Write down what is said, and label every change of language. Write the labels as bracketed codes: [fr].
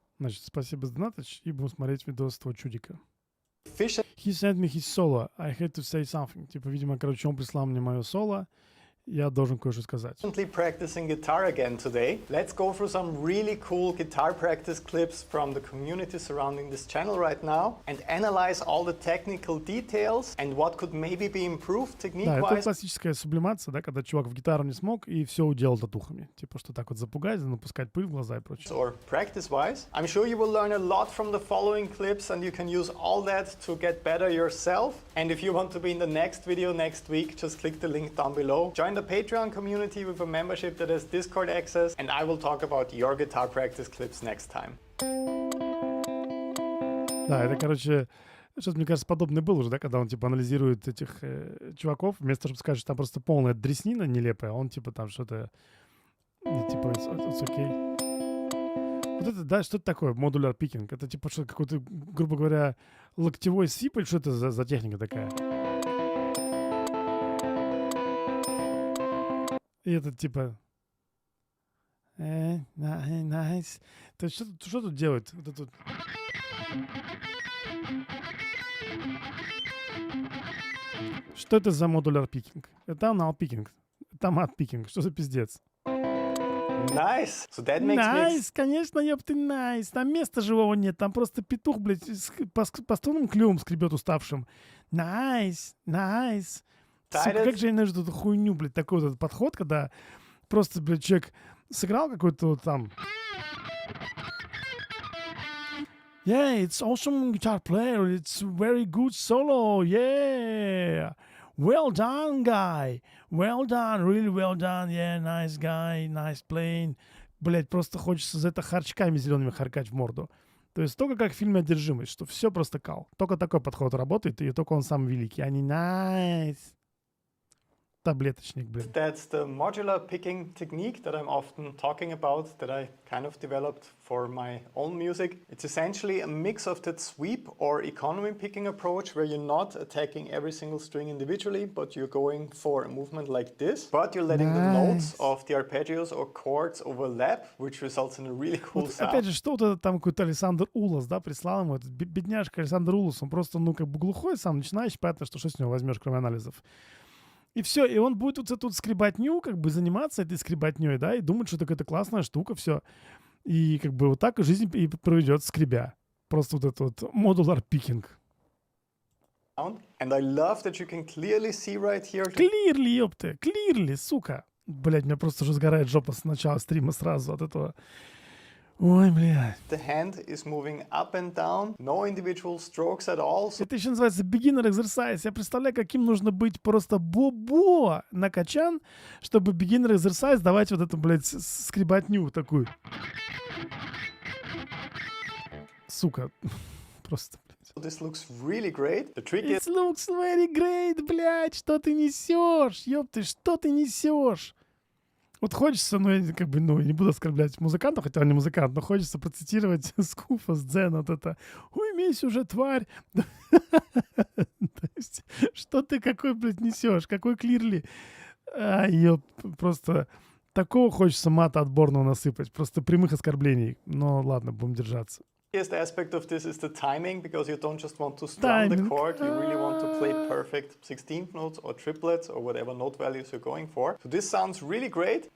[ru] Значит, спасибо за донаточ, и будем смотреть видос этого чудика. [en] He sent me his solo. I had to say something. [ru] Типа, видимо, короче, он прислал мне мое соло. Я должен кое-что сказать. [en] Practicing guitar again today. Let's go through some really cool guitar practice clips from the community surrounding this channel right now and analyze all the technical details and what could maybe be improved technique-wise. [ru] Да, это классическая сублимация, да, когда чувак в гитару не смог и все уделал татухами. Типа, что так вот запугать, напускать пыль в глаза и прочее. [en] Or practice-wise. I'm sure you will learn a lot from the following clips and you can use all that to get better yourself. And if you want to be in the next video next week, just click the link down below. Join the Patreon community with a membership that has Discord access, and I will talk about your guitar practice clips next time. [ru] Да, это, короче, что-то, мне кажется, подобное было уже, да, когда он, типа, анализирует этих чуваков, вместо того, чтобы сказать, что там просто полная дреснина нелепая, он, типа, там что-то, типа, [en] it's okay. [ru] Вот это, да, что это такое, modular picking? Это, типа, что какой-то, грубо говоря, локтевой сип, или что это за техника такая? И это типа... [en] Nice. [ru] То есть что тут делать? Вот это... Что это за модуляр пикинг? Это анал пикинг. Это мат пикинг. Что за пиздец? [en] Nice. So that makes Nice, [ru] конечно, ёпты, [en] nice. [ru] Там места живого нет. Там просто петух, блядь, по струнам клювом скребет уставшим. [en] Nice. [ru] Сука, как же я ненавижу эту хуйню, блядь, такой вот этот подход, когда просто, блядь, человек сыграл какой-то вот там... [en] Yeah, it's awesome guitar player, it's very good solo, yeah! Well done, guy! Well done, really well done, yeah, nice guy, nice playing. [ru] Блядь, просто хочется за это харчками зелеными харкать в морду. То есть только как в фильме «Одержимость», что все просто кал. Только такой подход работает, и только он сам великий. Они [en] nice. [ru] Таблеточник, блин. [en] That's the modular picking technique that I'm often talking about, that I kind of developed for my own music. It's essentially a mix of that sweep or economy picking approach where you're not attacking every single string individually, but you're going for a movement like this, but you're letting the notes of the arpeggios or chords overlap, which results in a really cool [ru] вот, [en] sound. [ru] Опять же, что вот это там какой-то Александр Улас, да, прислал ему, этот бедняжка Александр Улас, он просто, ну, как бы глухой сам, начинающий, понятно, что с него возьмешь, кроме анализов. И все, и он будет вот эту скребатню, как бы заниматься этой скребатней, да, и думать, что это какая-то классная штука, все. И как бы вот так и жизнь и проведет, скребя. Просто вот этот вот modular picking. [en] And I love that you can clearly see right here. Clearly, [ru] ёпты, [en] clearly, [ru] сука. Блядь, меня просто уже сгорает жопа с начала стрима сразу от этого. Ой, блядь. [en] The hand is moving up and down, no individual strokes at all. [ru] Это еще называется [en] beginner exercise. [ru] Я представляю, каким нужно быть просто бобо накачан, чтобы beginner exercise давать вот эту, блядь, скребатню такую. Сука. Просто, блядь. [en] This looks really great. The trick is... It looks very great, [ru] блядь. Что ты несешь? Ёпты, что ты несешь? Вот хочется, ну, я как бы, ну, не буду оскорблять музыкантов, хотя он не музыкант, но хочется процитировать Скуфа с Дзена, вот это «Уймись уже, тварь!» То есть, что ты какой, блядь, несешь? Какой клирли? Ёп, просто такого хочется мата отборного насыпать, просто прямых оскорблений. Но ладно, будем держаться. [en] The aspect of this is the timing, because you don't just want to strum the chord, you really want to play perfect 16th notes or triplets or whatever note values you're going for. So this sounds really great.